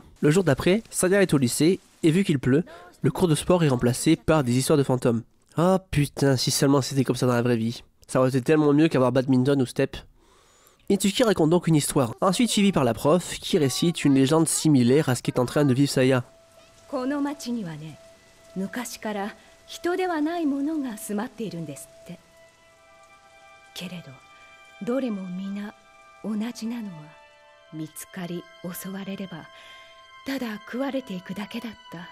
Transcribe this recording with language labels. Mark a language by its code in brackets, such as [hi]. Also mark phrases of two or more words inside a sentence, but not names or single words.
[fr] Le jour d'après, Saya est au lycée, et vu qu'il pleut, le cours de sport est remplacé par des histoires de fantômes. Ah putain, si seulement c'était comme ça dans la vraie vie. Ça aurait été tellement mieux qu'avoir badminton ou step. Itsuki raconte donc une histoire, ensuite suivie par la prof, qui récite une légende similaire à ce qu'est en train de vivre Saya. [ja] この町にはね、昔から人ではないものが住まっているんですって。けれど、どれも皆同じなのは見つかり襲われればただ食われていくだけだった。